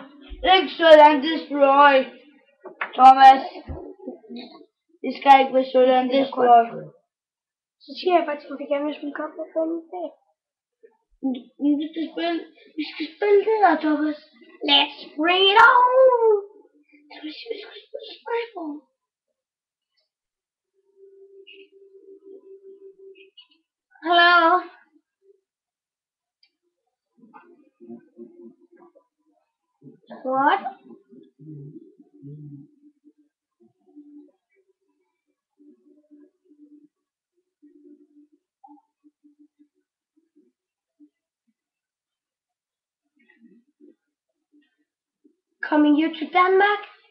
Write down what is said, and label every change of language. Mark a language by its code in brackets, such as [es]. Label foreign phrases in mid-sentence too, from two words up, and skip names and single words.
[en] Excellent destroy! Thomas! [da] Det skal ikke være sådan destroy. Så siger jeg bare til mig, at jeg vil komme på den dag. Vi skal spille det der, Thomas. [en] Let's bring it on! [da] Vi skal spille Sniper. [en] Hello? What? Coming here to Denmark?